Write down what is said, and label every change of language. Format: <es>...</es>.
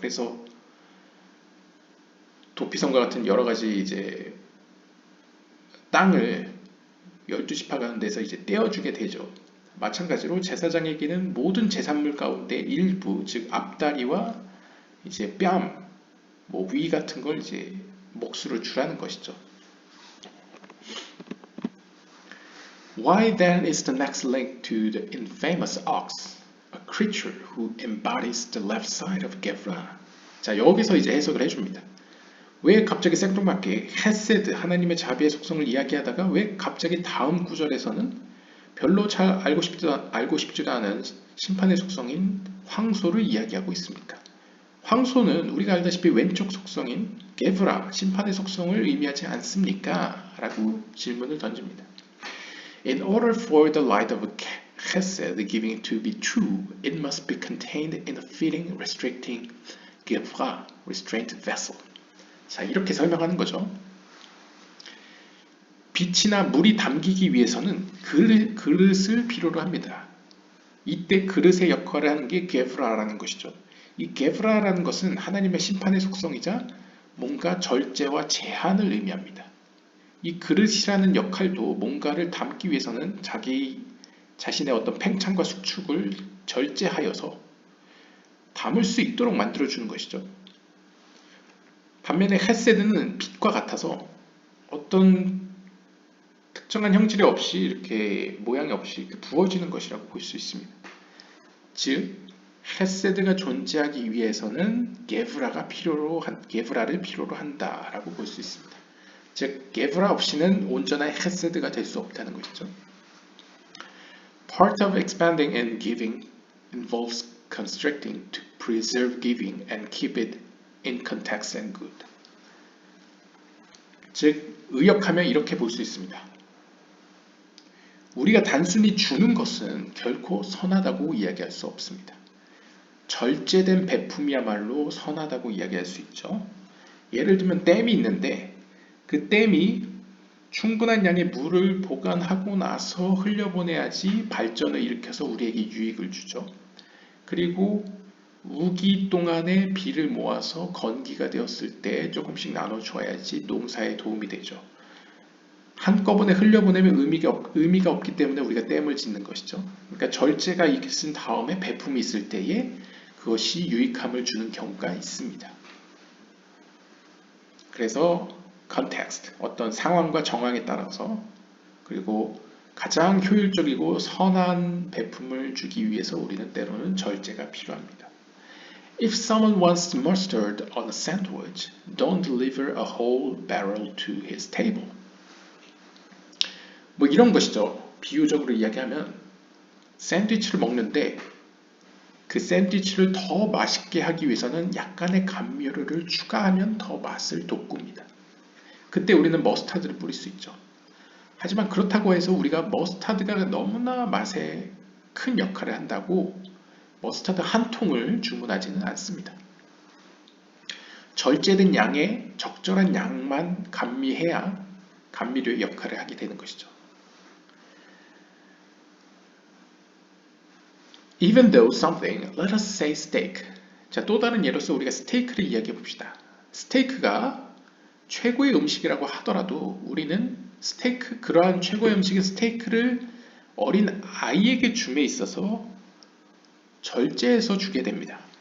<ko>그래서 도피성과 같은 여러 가지 이제 땅을 12지파 가운데서 이제 떼어주게 되죠. 마찬가지로 제사장에게는 모든 제산물 가운데 일부, 즉 앞다리와 이제 뺨, 뭐 위 같은 걸 이제 몫으로 주라는 것이죠.</ko> <en>Why then is the next link to the infamous ox, a creature who embodies the left side of Gevra?</en> <ko>자, 여기서 이제 해석을 해줍니다. 왜 갑자기 생뚱맞게 헤세드, 하나님의 자비의 속성을 이야기하다가 왜 갑자기 다음 구절에서는 별로 잘 알고 싶지도 않은 심판의 속성인 황소를 이야기하고 있습니까? 황소는 우리가 알다시피 왼쪽 속성인 게브라, 심판의 속성을 의미하지 않습니까? 라고 질문을 던집니다.</ko> <en>In order for the light of chesed giving to be true, it must be contained in a fitting, restricting gevra, restraint vessel.</en> <ko>자, 이렇게 설명하는 거죠. 빛이나 물이 담기기 위해서는 그릇을 필요로 합니다. 이때 그릇의 역할을 하는 게 게브라라는 것이죠. 이 게브라라는 것은 하나님의 심판의 속성이자 뭔가 절제와 제한을 의미합니다. 이 그릇이라는 역할도 뭔가를 담기 위해서는 자신의 어떤 팽창과 수축을 절제하여서 담을 수 있도록 만들어주는 것이죠. 반면에 헤세드는 빛과 같아서 어떤 특정한 형질이 없이 이렇게 모양이 없이 이렇게 부어지는 것이라고 볼 수 있습니다. 즉 헤세드가 존재하기 위해서는 게브라를 필요로 한다라고 볼 수 있습니다. 즉 게브라 없이는 온전한 헤세드가 될 수 없다는 것이죠.</ko> <en>Part of expanding and giving involves constricting to preserve giving and keep it in context and good.</en> <ko>즉 의역하면 이렇게 볼 수 있습니다. 우리가 단순히 주는 것은 결코 선하다고 이야기할 수 없습니다. 절제된 베품이야말로 선하다고 이야기할 수 있죠. 예를 들면 댐이 있는데 그 댐이 충분한 양의 물을 보관하고 나서 흘려보내야지 발전을 일으켜서 우리에게 유익을 주죠. 그리고 우기 동안에 비를 모아서 건기가 되었을 때 조금씩 나눠줘야지 농사에 도움이 되죠. 한꺼번에 흘려보내면 의미가 없기 때문에 우리가 댐을 짓는 것이죠. 그러니까 절제가 있은 다음에 배품이 있을 때에 그것이 유익함을 주는 경우가 있습니다. 그래서 context, 어떤 상황과 정황에 따라서 그리고 가장 효율적이고 선한 배품을 주기 위해서 우리는 때로는 절제가 필요합니다.</ko> <en>If someone wants mustard on a sandwich, don't deliver a whole barrel to his table.</en> <ko>뭐 이런 것이죠. 비유적으로 이야기하면 샌드위치를 먹는데 그 샌드위치를 더 맛있게 하기 위해서는 약간의 감미료를 추가하면 더 맛을 돋굽니다. 그때 우리는 머스타드를 뿌릴 수 있죠. 하지만 그렇다고 해서 우리가 머스타드가 너무나 맛에 큰 역할을 한다고 머스타드 한 통을 주문하지는 않습니다. 절제된 양에 적절한 양만 감미해야 감미료의 역할을 하게 되는 것이죠.</ko> <en>Even though something, let us say steak.</en> <ko>자, 또 다른 예로서 우리가 스테이크를 이야기해 봅시다. 스테이크가 최고의 음식이라고 하더라도 우리는 그러한 최고의 음식인 스테이크를 어린 아이에게 줌에 있어서 절제해서 주게 됩니다.</ko>